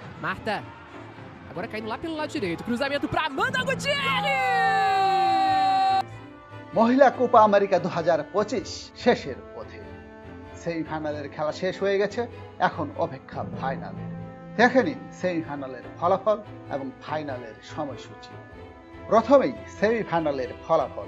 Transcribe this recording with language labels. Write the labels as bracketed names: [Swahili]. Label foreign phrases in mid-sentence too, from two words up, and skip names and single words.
[Portuguese] Marta. Agora caindo lá pelo lado direito. Cruzamento para Amanda Gutierrez! [Bangla] মহিলা কোপা আমেরিকা 2025 শেষের পথে। সেমিফাইনালের খেলা শেষ হয়ে গেছে, এখন অপেক্ষা ফাইনাল। দেখে নিন সেমিফাইনালের ফলাফল এবং ফাইনালের সময়সূচি। প্রথমেই সেমিফাইনালের ফলাফল।